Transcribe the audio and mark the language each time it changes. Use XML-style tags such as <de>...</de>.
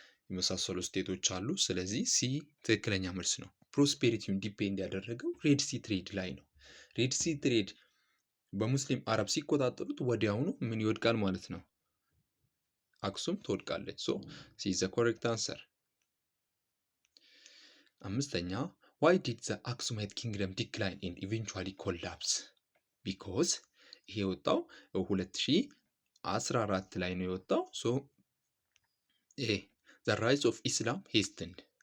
<am>የመሳሰሉ ስቴቶች አሉ። ስለዚህ ሲ ትክክለኛ መልስ ነው። ፕሮስፔሪቲውን ዲፔንድ ያደረገው ሬድ ሲ ትሬድ ላይ ነው። ሬድ ሲ ትሬድ በሙስሊም አረብ ሲቆጣጠሩት ወዲያውኑ ምን ይወድቃል ማለት ነው? አክሱም ትወድቃለች።</am> <en>ሶ ሲ ዘ ኮሬክት አንሰር። አምስተኛ why did the Aksumite kingdom decline and eventually collapse?</en> <am>because ይሄ የወጣው 2014 ላይ ነው የወጣው። ሶ</am> <en>the rise of Islam hastened.</en>